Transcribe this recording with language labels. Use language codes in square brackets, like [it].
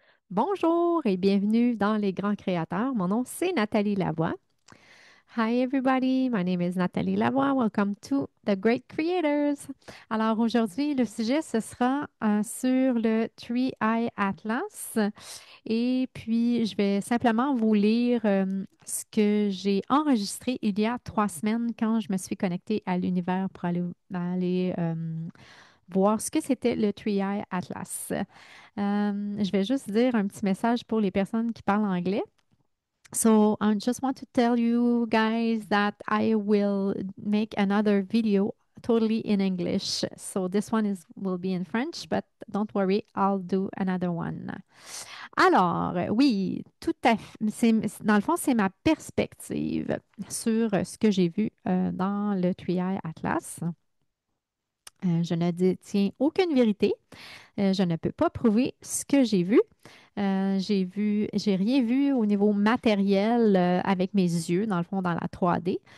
[fr] Bonjour et bienvenue dans Les Grands Créateurs. Mon nom, c'est Nathalie Lavoie. [en] Hi everybody, my name is Nathalie Lavoie. Welcome to The Great Creators. [fr] Alors aujourd'hui, le sujet, ce sera sur le Three Eye Atlas. Et puis, je vais simplement vous lire ce que j'ai enregistré il y a 3 semaines quand je me suis connectée à l'univers pour aller voir ce que c'était le Three Eye Atlas. Je vais juste dire un petit message pour les personnes qui parlent anglais. [en] So I just want to tell you guys that I will make another video totally in English. So this one will be in French, but don't worry, I'll do another one. [fr] Alors, oui, tout à fait. Dans le fond, c'est ma perspective sur ce que j'ai vu dans le Trial Atlas. Je ne détiens aucune vérité. Je ne peux pas prouver ce que j'ai vu. J'ai rien vu au niveau matériel avec mes yeux, dans le fond, dans la 3D.